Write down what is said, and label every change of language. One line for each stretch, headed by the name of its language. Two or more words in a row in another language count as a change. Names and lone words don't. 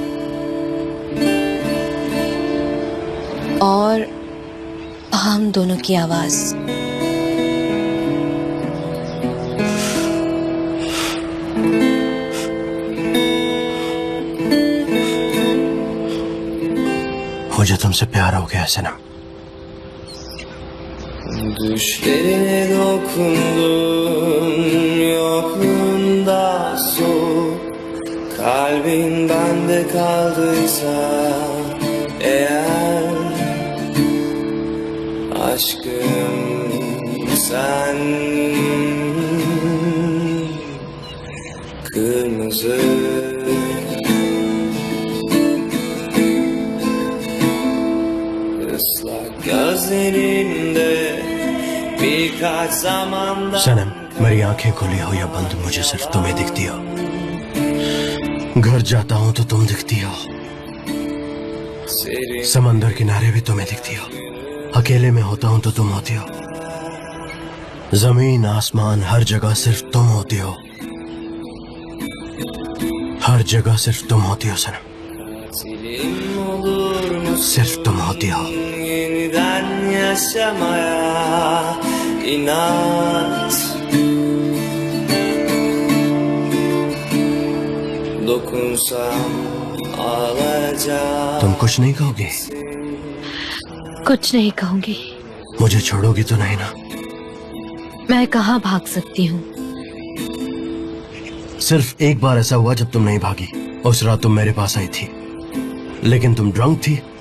Hindi: और हम दोनों की आवाज। मुझे तुमसे प्यार हो गया सनम।
Turkish: Düşlerine dokundum, yokluğunda soğuk. Kalbin bende kaldıysa eğer, aşkım sen kırmızı. Islak gözlerinde birkaç zamandan
Hindi: सनम, मेरी आंखें खुली हो या बंद, मुझे सिर्फ तुम्हें दिखती हो। घर जाता हूँ तो तुम दिखती हो,
Turkish: serin
Hindi: समंदर किनारे भी तुम्हें दिखती हो। अकेले में होता हूँ तो तुम होती हो। जमीन आसमान हर जगह सिर्फ तुम होती हो। हर जगह सिर्फ तुम होती हो सनम,
Turkish: katilim olur musun?
Hindi: सिर्फ तुम होती हो।
Turkish: Yeniden yaşamaya inat. Dokunsam ağlayacağım.
Hindi: तुम कुछ नहीं कहोगी? कुछ नहीं कहूंगी। मुझे छोड़ोगी तो नहीं ना? मैं कहाँ भाग सकती हूँ? सिर्फ एक बार ऐसा हुआ जब तुम नहीं भागी। उस रात तुम मेरे पास आई थी लेकिन तुम ड्रंक थी।